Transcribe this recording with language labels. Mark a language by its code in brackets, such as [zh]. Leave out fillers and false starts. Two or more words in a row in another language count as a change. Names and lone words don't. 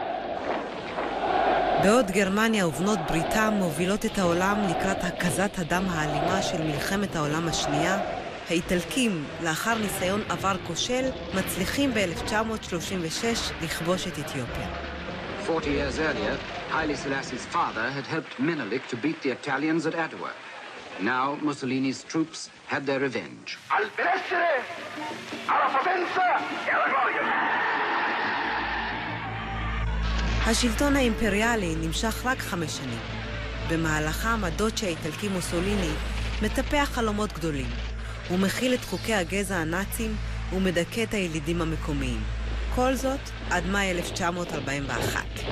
[he] בעוד גרמניה ובנות בריתה מובילות את העולם לקראת הקזת הדם האלימה של מלחמת העולם השנייה, האיטלקים, לאחר ניסיון עבר כושל, מצליחים ב-1936 לכבוש את אתיופיה. [en] 40 years earlier, Haile Selassie's father had helped Menelik to beat the Italians at Adwa. Now Mussolini's troops had their revenge. [it] Al benessere, alla potenza e alla gloria. [he] השלטון האימפריאלי נמשך רק 5 שנים. במהלכה הדוצ'ה האיטלקי מוסוליני מטפח חלומות גדולים. הוא מכיל את חוקי הגזע הנאצים ומדכא את הילידים המקומיים. כל זאת עד מאי 1941.